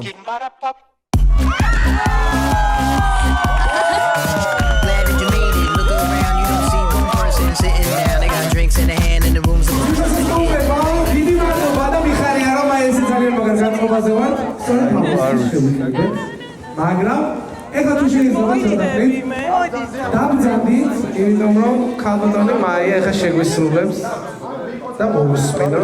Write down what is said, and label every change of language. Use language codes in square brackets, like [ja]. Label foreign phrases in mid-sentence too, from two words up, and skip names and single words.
[en] Glad that you made it. Look around, you don't see one person sitting down. They got drinks in the hand and the room's a [ka] დიდი მადლობა და მიხარია რომ აი ესე ძალიან მაგარ განწყობაზე ვარ. მაგრამ ეხლა თუ შეიძლება ცოტათი დაბრძანდით, იმიტომ რომ ქალბატონი მაია ეხლა შეგვისრულებს და მოვუსმენოთ.